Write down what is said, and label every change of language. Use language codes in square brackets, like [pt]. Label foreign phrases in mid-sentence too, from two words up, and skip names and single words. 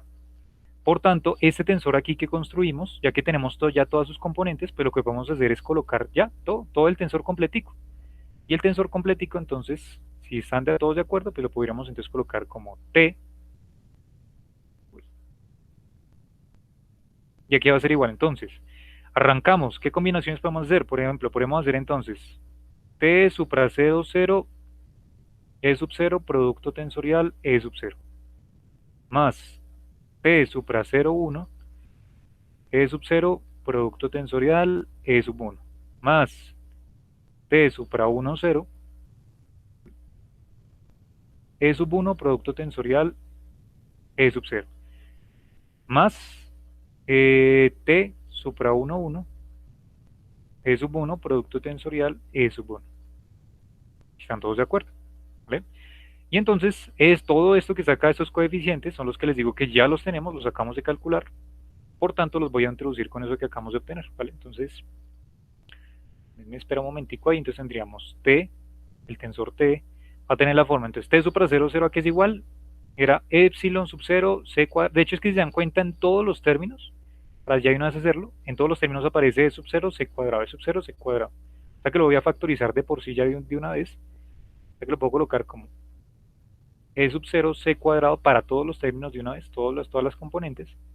[es] Por tanto, este tensor aquí que construimos, ya que tenemos ya todas sus componentes, pues lo que podemos hacer es colocar ya todo el tensor completico. Y el tensor completico, entonces, si están todos de acuerdo, pues lo podríamos entonces colocar como T. Y aquí va a ser igual. Entonces, arrancamos. ¿Qué combinaciones podemos hacer? Por ejemplo, podemos hacer entonces T supra C2 0, E sub 0, producto tensorial, E sub 0. Más T supra 0 1, E sub 0, producto tensorial, E sub 1. Más T supra 1 0, E sub 1, producto tensorial, E sub 0. Más T supra 1 1, E sub 1, producto tensorial, E sub 1. ¿Están todos de acuerdo? ¿Vale? Y entonces es todo esto que saca estos coeficientes, son los que les digo que ya los tenemos, los acabamos de calcular, por tanto los voy a introducir con eso que acabamos de obtener, ¿vale? Entonces, me espera un momentico ahí, entonces tendríamos T, el tensor T, va a tener la forma, entonces T supra 0, 0 a que es igual, era epsilon sub 0, C cuadrado, de hecho es que si se dan cuenta en todos los términos, para ya de una vez hacerlo, en todos los términos aparece E sub 0, C cuadrado, E sub 0, C cuadrado, o sea que lo voy a factorizar de por sí ya de una vez, o sea que lo puedo colocar como E sub 0 C cuadrado para todos los términos de una vez, todas las componentes.